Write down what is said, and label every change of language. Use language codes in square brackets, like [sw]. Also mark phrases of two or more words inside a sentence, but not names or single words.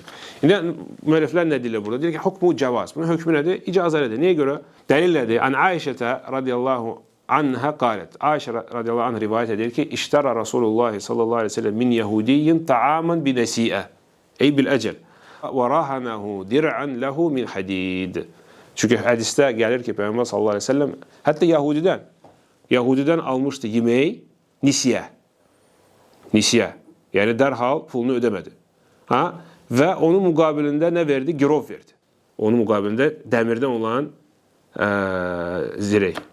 [az] İndi müəlliflər nə deyirlər burada? Deyir ki, [ar] حكمه جواز. [az] Bunun hökmü nədir? İcazəlidir. Niyə görə? Dəlil nədir? [ar] عن عائشة رضي الله عنها قالت عائشة رضي الله عنها [az] rivayət edir ki, [ar] اشترى رسول الله صلى الله عليه وسلم من يهودي طعاما بنسيئة. أي بالأجل. وَرَهَنَهُ دِرْعًا لَهُ مِنْ حَدِيدٍ. [az] Çünki hədisdə gəlir ki, Peyğəmbər [ar] صلى الله عليه وسلم [az] hətta Yahudidən almışdı yeməyi nisyə. Nisyə. Yəni dərhal pulunu ödəmədi. Və onun müqabilində nə verdi? Girov verdi. Onun müqabilində dəmirdən olan zirək.